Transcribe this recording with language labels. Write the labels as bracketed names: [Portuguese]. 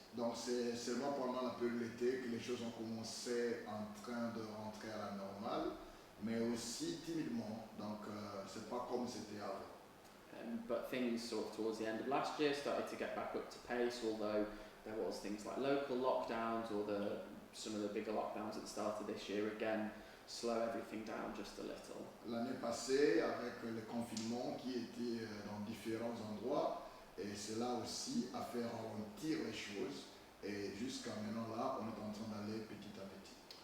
[French] Donc c'est seulement pendant la période de l'été que les choses ont commencé en train de rentrer à la normale, mais aussi timidement, donc c'est pas comme c'était avant. [English] But things sort of towards the end of last year started to get back up to pace, although there was things like local lockdowns or some of the bigger lockdowns at the start of this year again slow everything down just a little. [French] L'année passée, avec le confinement qui était dans différents endroits, et cela aussi a fait ralentir les choses. Et jusqu'à maintenant là, on est en train d'aller petit à petit.